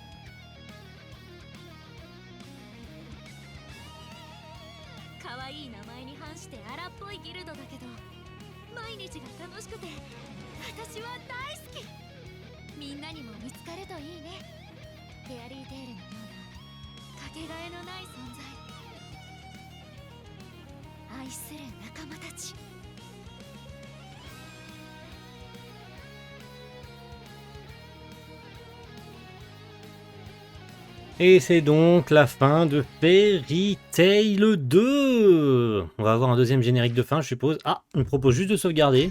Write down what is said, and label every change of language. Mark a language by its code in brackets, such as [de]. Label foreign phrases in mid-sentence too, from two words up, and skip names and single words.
[ja] 可愛い名前に反して荒っぽいギルドだけど毎日が楽しくて私は大好き。みんなにも見つかるといいね。フェアリーテールのようなかけがえのない存在。愛する仲間たち。 [fr] Et c'est donc la fin de Fairy Tail 2. On va avoir un deuxième générique de fin, je suppose. Ah, on me propose juste de sauvegarder.